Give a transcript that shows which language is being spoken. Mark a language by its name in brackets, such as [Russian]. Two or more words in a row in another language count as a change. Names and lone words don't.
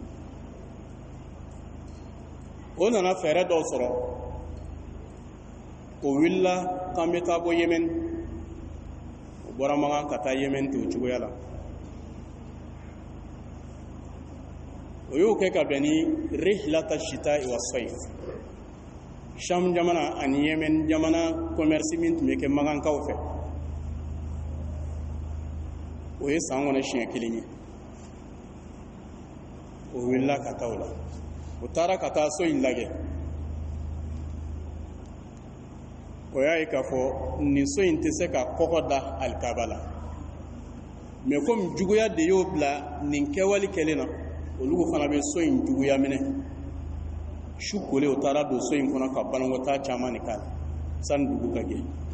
[Bambara] o nana fɛɛrɛ dɔw sɔrɔ o wulila k'an bɛ taa bɔ Yemen o bɔra Magan ka taa Yemen ten o cogoya la o y'o kɛ ka bɛn ni [Arabic] رحلة الشتاء والصيف [Bambara] Sham jamana ani Yemen jamana commerce min tun bɛ kɛ Magankaw fɛ o ye san kɔnɔ siɲɛ kelen ye o wulila ka taa o la o taara ka taa so in lajɛ o y'a ye k'a fɔ nin so in tɛ se ka kɔgɔ da alikaba la [French] mais comme [Bambara] juguya de y'o bila nin kɛwale kɛlen na olu fana bɛ so in juguya minɛ su kole o taara don so in kɔnɔ ka banakɔtaa caman de k'a la sani dugu ka jɛ